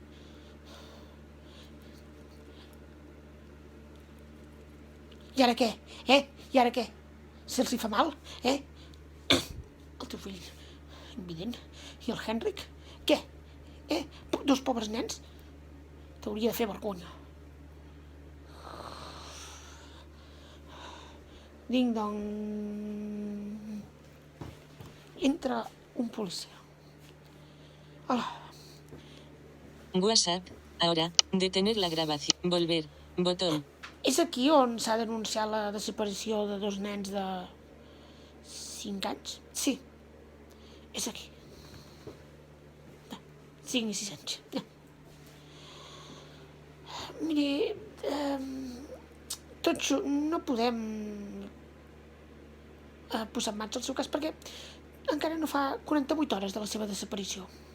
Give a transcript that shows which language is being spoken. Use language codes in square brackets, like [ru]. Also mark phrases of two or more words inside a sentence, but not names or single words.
[ca] I ara què? Se'ls hi fa mal, El teu fill, invident, i el Henrik, què? Dos pobres nens? T'hauria de fer vergonya. Ding-dong. Entra un policia. Hola. [es] WhatsApp. Ahora. Detener la grabación. Volver. Botón. [ca] És aquí on s'ha denunciat la desaparició de dos nens de 5 anys? Sí, és aquí. 5 i 6 anys. Miri, no podem posar en marxa el seu cas perquè encara no fa 48 hores de la seva desaparició.